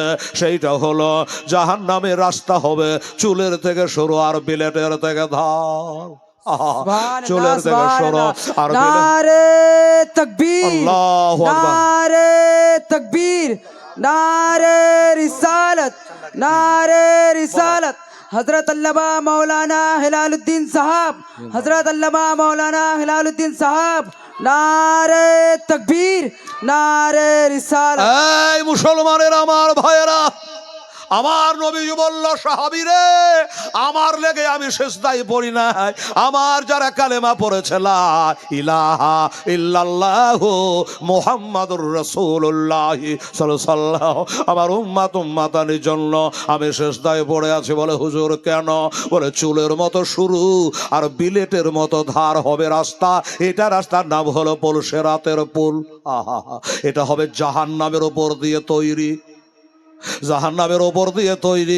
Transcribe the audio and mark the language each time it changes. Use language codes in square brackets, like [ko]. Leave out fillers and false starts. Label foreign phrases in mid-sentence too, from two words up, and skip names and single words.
[bn] সেইটা হলো জাহান্নামের রাস্তা হবে চুলের থেকে শুরু আর বিলেটের থেকে ধার। চুলের থেকে শুরু আর [ur] نعرۂ تکبیر, [ar] الله أكبر, [ur] نعرۂ تکبیر، نعرۂ رسالت، نعرۂ رسالت. حضرت علامہ مولانا ہلال الدین صاحب، حضرت علامہ مولانا ہلال الدین صاحب، نعرۂ تکبیر، نعرۂ رسالت. [bn] এই মুসলমানের আমার ভাইয়েরা, আমার নবীজি বলল, সাহাবীরে আমার লেগে আমি সেজদায় পড়ি নাই, আমার যারা কালেমা পড়েছে [ar] لا إله إلا الله محمد رسول الله صلى الله, [bn] আমার উম্মাত উম্মাতানির জন্য আমি সেজদায় পড়ে আছি। বলে হুজুর কেন? বলে চুলের মতো শুরু আর বিলেটের মতো ধার হবে রাস্তা, এটা রাস্তার নাম হলো পুলসেরাতের পুল। আহা, এটা হবে জাহান্নামের উপর দিয়ে তৈরি, জাহান্নামের ওপর দিয়ে তৈরি।